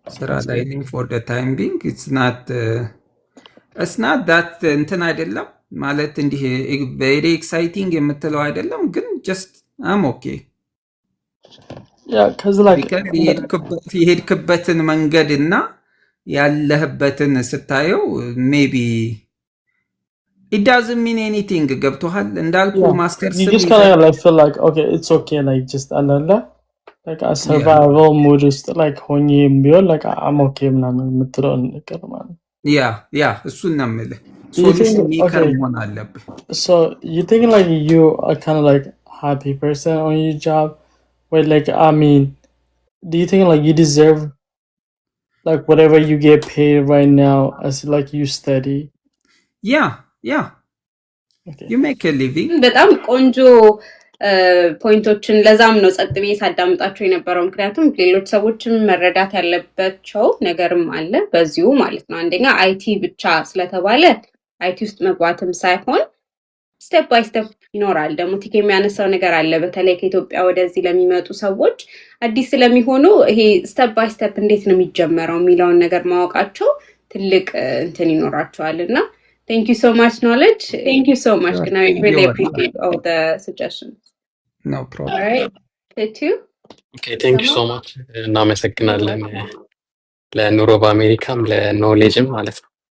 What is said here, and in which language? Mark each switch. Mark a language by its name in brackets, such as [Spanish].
[Amharic] ስራ ላይ ነኝ [English] for the time being። it's not that [Amharic] እንትን አይደለም ማለት እንዲህ [English] very exciting [Amharic] የምትለው አይደለም፣ ግን [English] just I'm okay። [Amharic] ያ ከዚህ ላይ የሄድክበትን መንገድና ያለህበትን ስታየው ሜቢ [English] it doesn't mean anything። [Amharic] ገብቶሃል እንዳልኩ ማስተርስ [English] you just kind of like feel like okay it's okay like just [Amharic] አላለ [English] like a survival mood [Amharic] ውስጥ [English] like [Amharic] ሆኜ ቢሆን [English] like I'm okay [Amharic] ምናምን የምትለው ነገር ማለት ያ እሱን ነው የምልህ። ሶሉሽን ሜከር መሆን አለብህ። [English] So you think like you are kind of like happy person on your job? Wait, like I mean, do you think like you deserve like whatever you get paid right now as like you study? Yeah. Okay. You make a living። [Amharic] በጣም ቆንጆ ፖይንቶችን ለዛም ነው ጸጥ ብዬ ሳዳምጣቸው የነበረው። ምክንያቱም ሌሎች ሰዎችም መረዳት ያለባቸው ነገርም አለ በዚሁ ማለት ነው። አንደኛ አይቲ ብቻ ስለተባለ አይቲ ውስጥ መግባትም ሳይሆን ስቴፕ ባይ ስቴፕ ይኖራል። ደግሞ ቲክ የሚያነሳው ነገር አለ። በተለይ ከኢትዮጵያ ወደዚህ ለሚመጡ ሰዎች አዲስ ስለሚሆኑ ይሄ ስቴፕ ባይ ስቴፕ እንዴት ነው የሚጀመረው የሚለውን ነገር ማወቃቸው ትልቅ እንትን ይኖራቸዋል እና [English] thank you so much knowledge. Thank you so much. I really appreciate all the suggestions. No problem. All right. Thank you. Okay, thank you so much። [Amharic] እናመሰግናለን ለኑሮ በአሜሪካም ለኖሌጅም ማለት ነው።